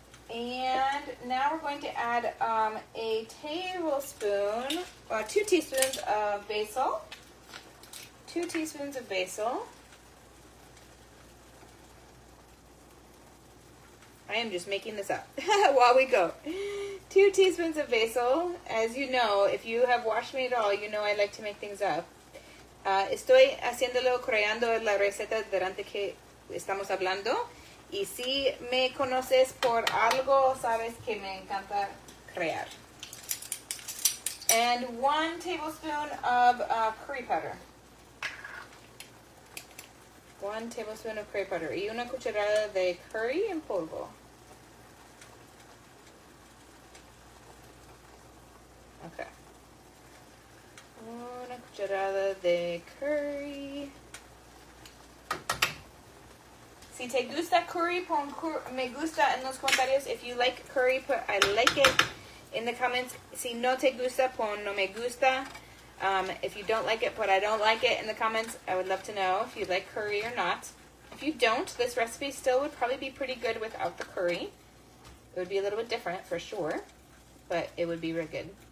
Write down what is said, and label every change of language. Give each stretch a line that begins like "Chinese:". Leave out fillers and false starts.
English: And now we're going to add a tablespoon, 2 teaspoons of basil. 2 teaspoons of basil. I am just making this up while we go. 2 teaspoons of basil. As you know, if you have watched me at all, you know I like to make things up.
Spanish: Estoy haciéndolo, creando la receta durante que estamos hablando. Y si me conoces por algo, sabes que me encanta crear.
English: And 1 tablespoon of curry powder. 1 tablespoon of curry powder.
Spanish: Y 1 cucharada de curry en polvo. Okay. 1 cucharada de curry. Si te gusta curry, pon me gusta en los comentarios.
English: If you like curry, put I like it in the comments.
Spanish: Si no te gusta, pon no me gusta.
English: If you don't like it, put I don't like it in the comments. I would love to know if you like curry or not. If you don't, this recipe still would probably be pretty good without the curry. It would be a little bit different for sure, but it would be really good.